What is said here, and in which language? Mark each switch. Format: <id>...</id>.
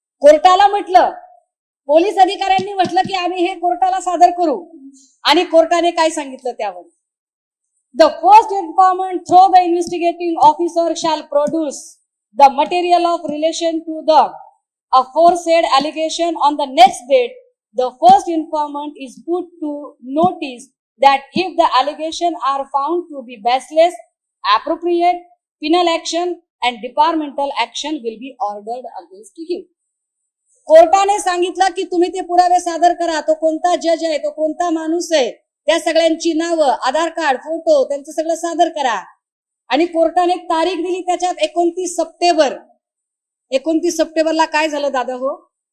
<mr>कोर्टाला म्हटलं, पोलीस अधिकाऱ्यांनी म्हटलं की आम्ही हे कोर्टाला सादर करू आणि कोर्टाने काय सांगितलं त्यावर.</mr> <en>The first informant through the investigating officer shall produce the material of relation to the aforesaid allegation on the next date. The first informant is put to notice that if the allegation are found to be baseless, appropriate penal action and departmental action will be ordered against him.</en> <mr>कोर्टाने सांगितलं की तुम्ही ते पुरावे सादर करा. तो कोणता जज आहे, तो कोणता माणूस आहे, त्या सगळ्यांची नावं, आधार कार्ड, फोटो त्यांचं सगळं सादर करा. आणि कोर्टाने एक तारीख दिली त्याच्यात 29 सप्टेंबर. 29 सप्टेंबरला काय झालं दादा हो?</mr>